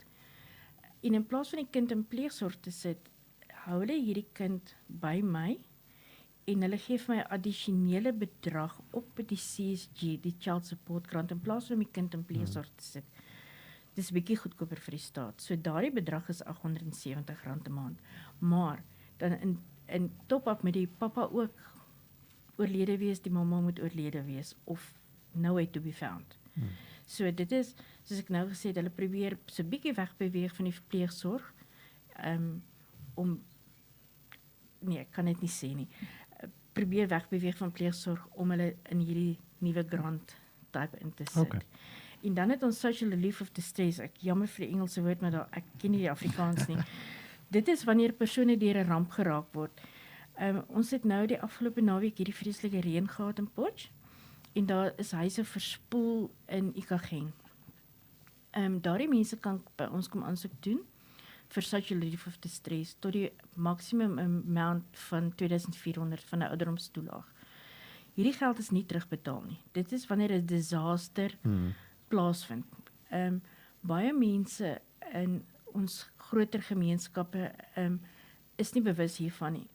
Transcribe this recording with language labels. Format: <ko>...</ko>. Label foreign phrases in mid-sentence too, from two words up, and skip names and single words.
<af>En in plaas van die kind in pleegsorg te sit, hou hulle hierdie kind by my en hulle gee vir my 'n addisionele bedrag op die CSG, die Child Support Grant, in plaas van om die kind in pleegsorg te sit. Dit is 'n bietjie goedkoper vir die staat. So daardie bedrag is R870 'n maand. Maar dan in top-up met die pappa ook oorlede wees, die mamma moet oorlede wees of</af> <en>nowhere to be found.</en> <af>So dit is, soos ek nou gesê het, hulle probeer so 'n bietjie wegbeweeg van die verpleegsorg, nee, ek kan dit nie sê nie, probeer wegbeweeg van pleegsorg om hulle in hierdie nuwe</af> <en>grant type</en> <af>in te sit. Okay. En dan het ons</af> <en>social relief of distress,</en> <af>ek jammer vir die Engelse woord, maar ek ken nie die Afrikaans nie. Dit is wanneer persone deur 'n ramp geraak word. Ons het nou die afgelope naweek hierdie vreeslike reën gehad in Potch, en daar is huise verspoel in Ikageng. Daardie mense kan by ons kom aansoek doen vir</af> <en>social relief of distress</en> <af>tot die maksimum amount van 2400 van 'n ouderdomstoelaag. Hierdie geld is nie terugbetaal nie. Dit is wanneer 'n disaster plaasvind. Baie mense in ons groter gemeenskappe is nie bewus hiervan nie.</af>